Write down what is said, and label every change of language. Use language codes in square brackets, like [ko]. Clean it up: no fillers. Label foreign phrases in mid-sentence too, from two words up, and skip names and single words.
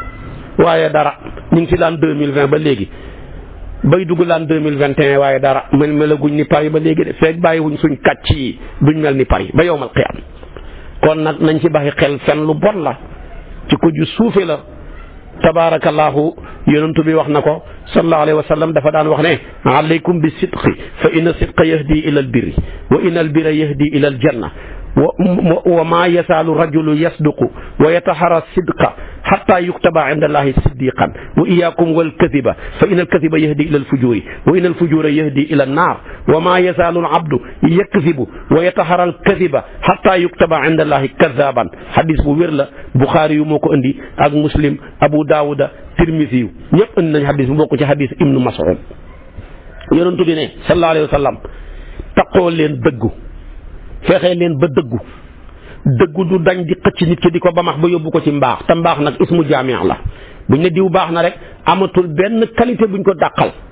[wo] waaye dara ñu ngi ci l'an 2020 ba léegi bay dugg l'an 2021 waaye dara melaguñ ni Paris ba léegi de feeg bàyyiwuñ suñ kàcc yi duñ mel ni Paris ba yowmal qiyaam kon nag nañ ci baxi xel fen lu bon la ci ko ju suufe la. [ar] tabaarakallaahu [wo] yonent bi wax na ko [ar] صلى الله عليه وسلم [wo] dafa daan wax ne [ar] عليكم بالصدق فإن الصدق يهدي إلى البر وإن البر يهدي إلى الجنة وما يزال الرجل يصدق ويتحرى الصدق حتى يكتب عند الله صديقا وإياكم والكذب فإن الكذب يهدي إلى الفجور وإن الفجور يهدي إلى النار وما يزال العبد يكذب ويتحرى الكذب حتى يكتب عند الله كذابا [wo] hadis bu wér la Bukhari yu moo ko indi ak Muslim Abu Daawuda Tirmisi yu ñëpp indi nañ hadis bu bokk ci hadis Ibnu Mas'ud yonent bi ne [ar] صلى الله عليه وسلم [wo] taqoo leen dëggu feexee leen ba dëggu du dañ di xëcc nit ki di ko bamax ba yóbbu ko ci mbaax te mbaax nag [ar] اسم جامع' [wo] la buñ ne diw baax na rek amatul benn qualité buñ ko dàqal